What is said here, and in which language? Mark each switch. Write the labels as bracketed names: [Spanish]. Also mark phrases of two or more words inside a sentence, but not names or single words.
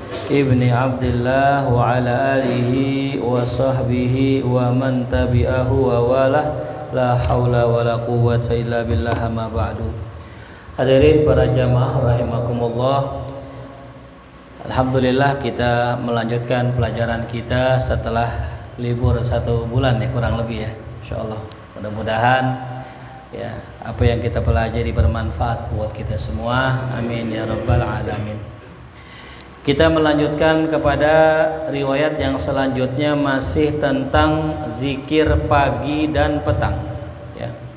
[Arabic] ابن عبد الله وعلى آله وصحبه ومن تبعه ووالاه، لا حول ولا قوة إلا بالله، أما بعد. [Indonesian] Hadirin para jamaah rahimakumullah, alhamdulillah kita melanjutkan pelajaran kita setelah libur 1 bulan ya, kurang lebih ya, insyaallah. Mudah-mudahan ya apa yang kita pelajari bermanfaat buat kita semua, [Arabic] آمين يا رب العالمين. [Indonesian] Kita melanjutkan kepada riwayat yang selanjutnya, masih tentang zikir pagi dan petang ya.